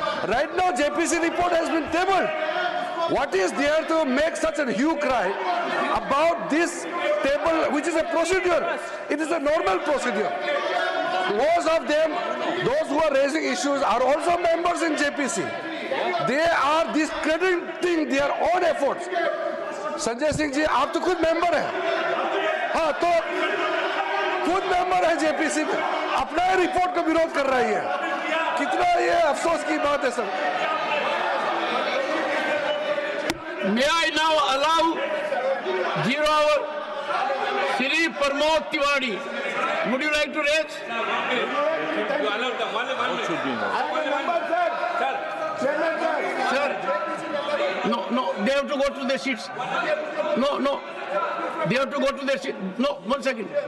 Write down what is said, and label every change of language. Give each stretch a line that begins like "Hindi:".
English: Right now, JPC report has been tabled. What is there to make such a hue cry about this table, which is a procedure? It is a normal procedure. Most of them, those who are raising issues, are also members in JPC. They are discrediting their own efforts.
Hindi: Sanjay Singh ji, आप तो खुद member हैं, हाँ तो खुद member है JPC में, अपना रिपोर्ट का विरोध कर रही है। कितना ये अफसोस की बात है sir.
English: May I now allow 0 hour Shri Pramod Tiwari. Would you like to raise? Sir, no, they have to go to their seats. No, they have to go to their seat. No, 1 second.